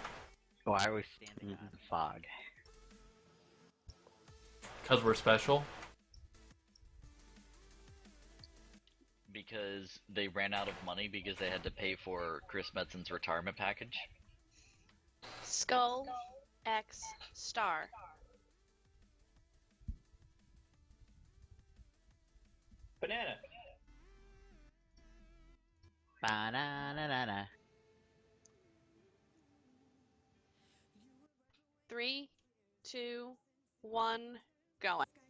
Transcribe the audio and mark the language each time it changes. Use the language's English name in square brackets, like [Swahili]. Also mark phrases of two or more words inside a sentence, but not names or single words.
[English] Why are we standing on fog? Because we're special. Because they ran out of money because they had to pay for Chris Metzon's retirement package. Skull X star. Banana. Ba-na-na-na-na. 3, 2, 1, going.